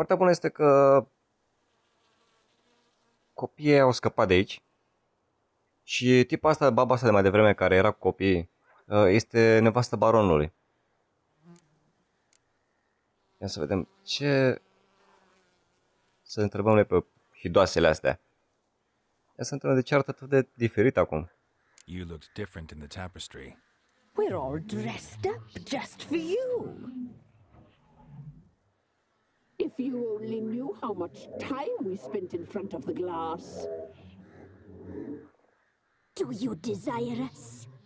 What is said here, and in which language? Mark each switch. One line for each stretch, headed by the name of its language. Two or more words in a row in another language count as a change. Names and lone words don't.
Romanian: Partea bună este că copiii au scăpat de aici și tipa asta, baba asta de mai devreme care era cu copiii, este nevastă baronului. Ia să vedem ce... Să întrebăm noi pe hidoasele astea. Ia să întrebăm de ce arată atât de diferit acum.
English: You looked different in the tapestry. We're all dressed up just for you. If you only knew how much time we spent in front of the glass. Do you desire us?